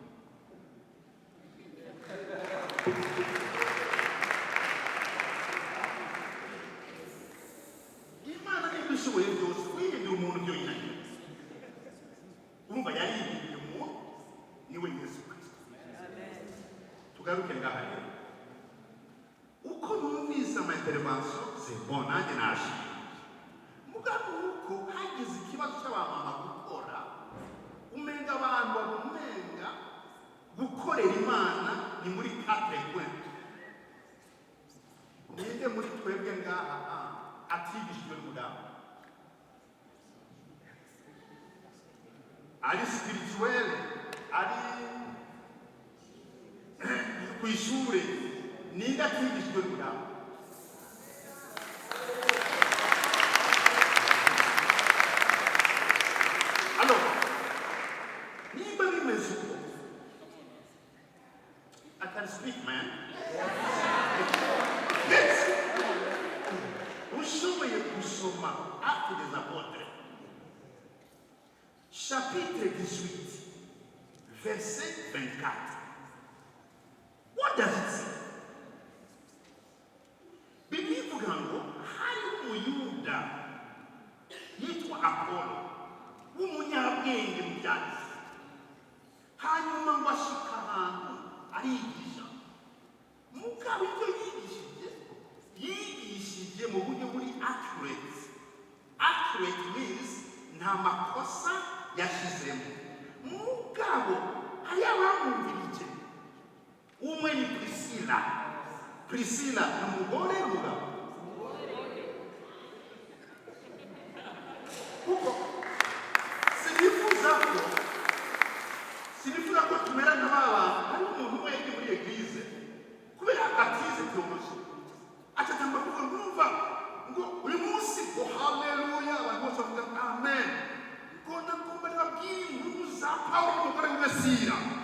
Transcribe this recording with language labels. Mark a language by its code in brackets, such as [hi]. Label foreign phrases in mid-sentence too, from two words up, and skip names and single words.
[rn] Imana niba ishoboye byose kwihindura umuntu byo yinaniye. Urumva yarihinduye umuntu niwe Yesu Kristo. Tugaruke ngaha rero uko numvise [fr] intervention c'est bon [rn] nanjye nashimye mugabo uko hagize ikibazo cy'abamama gukora umenga abantu babumenga gukorera Imana ni muri 4 points. Ninde muri twebwe ngaha atigishijwe n'umudamu ari spirituel ari ku ishure ninde atigishijwe n'umudamu? [en] Alors [rn] nimba bimeze uko [en] I can speak man. Yes. [rn] Ushoboye gusoma [fr] Actes des Apôtres chapitre 18 verset 24. [en] What does it say? [rn] Biblia ivuga ngo hari umuyuda yitwa Apolo w'umunyabwenge mu byanditswe, hanyuma ngo ashika ahantu arigisha. Mugabo ibyo yigishije mu buryo buri accurate. [en] Accurate means [rn] nta makosa yashizemo. Mugabo hari abamwumvirije. Umwe ni Priscilla. Priscilla ni umugore mugabo. Kuko sinifuza ko tumera nk'aba hari umuntu umwe yagiye muri eglise kubera atize teoloji atatamba kuvuga ngumva ngo uyu munsi ngo haleluya abantu bose bavuga amen ngo nakumva nababwira inkuru za Pawulo umugore w'Umesira